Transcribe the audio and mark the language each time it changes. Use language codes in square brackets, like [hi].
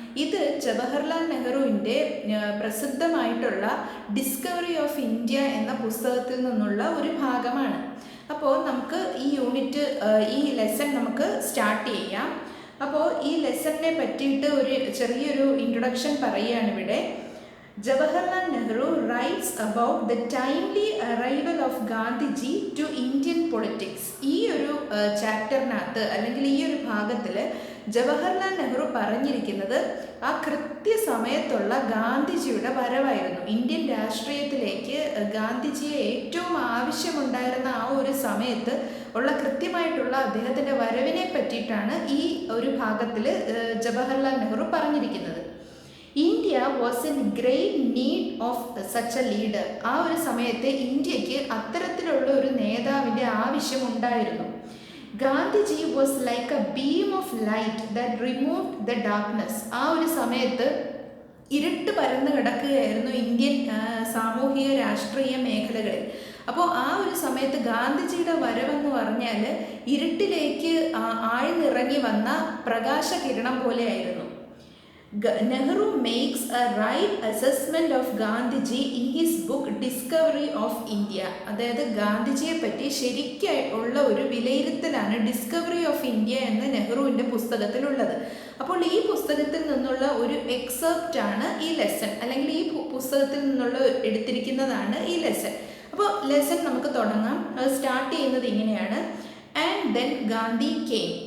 [ml] ഇത് ജവഹർലാൽ നെഹ്റുവിൻ്റെ പ്രസിദ്ധമായിട്ടുള്ള discovery of India എന്ന പുസ്തകത്തിൽ നിന്നുള്ള ഒരു ഭാഗമാണ്. അപ്പോൾ നമുക്ക് ഈ ലെസൺ നമുക്ക് സ്റ്റാർട്ട് ചെയ്യാം. അപ്പോൾ ഈ ലെസണിനെ പറ്റിയിട്ട് ഒരു ചെറിയൊരു ഇൻട്രൊഡക്ഷൻ പറയുകയാണ് ഇവിടെ. [en] Jawaharlal Nehru writes about the timely arrival of Gandhiji to Indian politics. [ml] ഈ ഒരു ചാപ്റ്ററിനകത്ത് അല്ലെങ്കിൽ ഈ ഒരു ഭാഗത്തിൽ ജവഹർലാൽ നെഹ്റു പറഞ്ഞിരിക്കുന്നത് ആ കൃത്യസമയത്തുള്ള ഗാന്ധിജിയുടെ വരവായിരുന്നു. ഇന്ത്യൻ രാഷ്ട്രീയത്തിലേക്ക് ഗാന്ധിജിയെ ഏറ്റവും ആവശ്യമുണ്ടായിരുന്ന ആ ഒരു സമയത്ത് ഉള്ള കൃത്യമായിട്ടുള്ള അദ്ദേഹത്തിൻ്റെ വരവിനെ പറ്റിയിട്ടാണ് ഈ ഒരു ഭാഗത്തിൽ ജവഹർലാൽ നെഹ്റു പറഞ്ഞിരിക്കുന്നത്. [en] India was in great need of such a leader. [ml] ആ ഒരു സമയത്ത് ഇന്ത്യക്ക് അത്തരത്തിലുള്ള ഒരു നേതാവിൻ്റെ ആവശ്യമുണ്ടായിരുന്നു. [en] Gandhiji was like a beam of light that removed the darkness. [ml] ആ ഒരു സമയത്ത് ഇരുട്ട് പരന്നു കിടക്കുകയായിരുന്നു ഇന്ത്യൻ സാമൂഹിക രാഷ്ട്രീയ മേഖലകളിൽ. അപ്പോൾ ആ ഒരു സമയത്ത് ഗാന്ധിജിയുടെ വരവെന്ന് പറഞ്ഞാൽ ഇരുട്ടിലേക്ക് ആഴ്ന്നിറങ്ങി വന്ന പ്രകാശകിരണം പോലെയായിരുന്നു. [en] Nehru makes a right assessment of Gandhiji in his book Discovery of India. [ml] അതായത് ഗാന്ധിജിയെ പറ്റി ശരിക്കുള്ള ഒരു വിലയിരുത്തലാണ് ഡിസ്കവറി ഓഫ് ഇന്ത്യ എന്ന നെഹ്റുവിൻ്റെ പുസ്തകത്തിലുള്ളത്. അപ്പോൾ ഈ പുസ്തകത്തിൽ നിന്നുള്ള ഒരു എക്സെപ്റ്റ് ആണ് ഈ ലെസൺ, അല്ലെങ്കിൽ ഈ പുസ്തകത്തിൽ നിന്നുള്ള എടുത്തിരിക്കുന്നതാണ് ഈ ലെസൺ. അപ്പോൾ ലെസൺ നമുക്ക് തുടങ്ങാം. അത് സ്റ്റാർട്ട് ചെയ്യുന്നത് ഇങ്ങനെയാണ്: [en] And then Gandhi came.